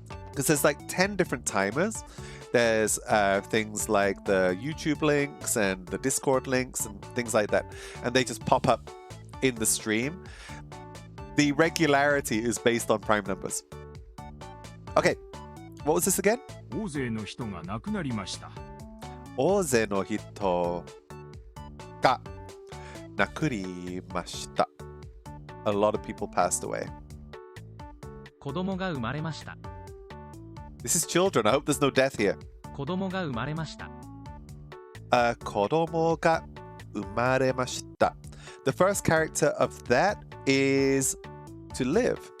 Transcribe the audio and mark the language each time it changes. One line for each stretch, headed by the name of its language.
English: Because there's like 10 different timers. There's things like the YouTube links and the Discord links and things like that. And they just pop up in the stream. The regularity is based on prime numbers. Okay, what was this again?
Japanese: 大勢の人が亡くなりました。大勢の人が亡くなりました。
English: A lot of people passed away.
Japanese: 子供が生まれました。
English: This is children. I hope there's no death here.
Japanese: 子供が生まれました。子供が生まれました。
English: The first character of that is to live.